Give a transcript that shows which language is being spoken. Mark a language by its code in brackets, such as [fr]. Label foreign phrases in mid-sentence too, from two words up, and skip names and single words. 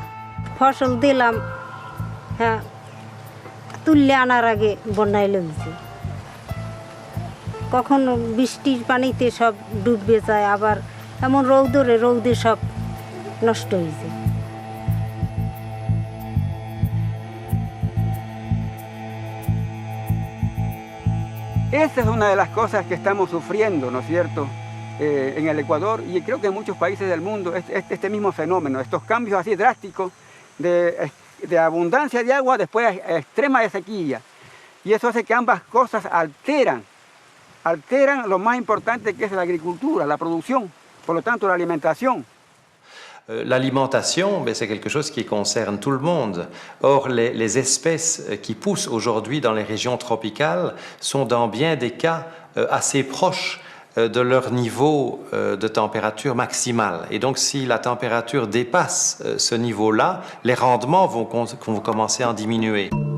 [bn] ফসল দিলাম হ্যাঁ তুললে আনার আগে বন্যায় লেগেছে কখনো বৃষ্টির পানিতে সব ডুবে যায় আবার এমন রৌদে সব নষ্ট হয়েছে [es] Esa es una de las cosas que estamos sufriendo, ¿no es cierto?, en el Ecuador y creo que en muchos países del mundo, este mismo fenómeno, estos cambios así drásticos de abundancia de agua después extrema de sequía. Y eso hace que ambas cosas alteran lo más importante que es la agricultura, la producción, por lo tanto la alimentación. [fr] L'alimentation, c'est quelque chose qui concerne tout le monde. Or, les espèces qui poussent aujourd'hui dans les régions tropicales sont dans bien des cas assez proches de leur niveau de température maximale. Et donc, si la température dépasse ce niveau-là, les rendements vont commencer à en diminuer.